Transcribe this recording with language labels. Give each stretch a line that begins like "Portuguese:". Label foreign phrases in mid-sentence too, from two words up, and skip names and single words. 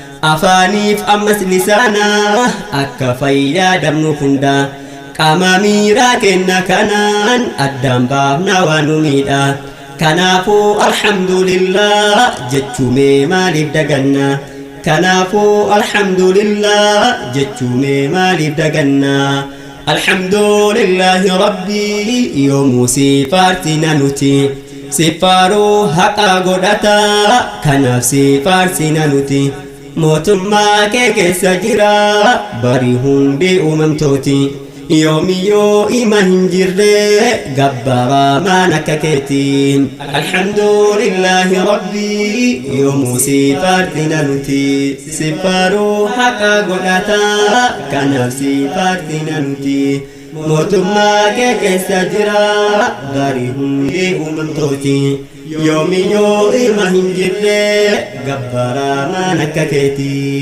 Oromo: Afaaniif ammas lisaana, akka fayyadamnu hunda. Qaama miiraa kenna kanaan, addaan baafna waan nu miidha. Kanaafuu alhamdulillah, jechuu mee maaliif daganna? Kanaafuu alhamdulillah, jechuu mee maaliif daganna?
Arabic: الحمد لله ربي،
Oromo: yoomuu sifaartina nuti. Sifaaruu haqa godhata, kanaaf sifaartina nuti. Mootummaa kee keessa jira, bari hundi uumamtooti. Yoomi yoo ima hin jirre, gabbara maan akka keeti.
Arabic: الحمد لله ربي،
Oromo: yoomuu sifaartina nuti. Sifaaruu haqa godhata, kanaaf sifaartina nuti. Mootummaa kee keessa jira, bari hundi uumamtooti. Yoomi yoo ilma hin jirre, gabbara maan akka keeti.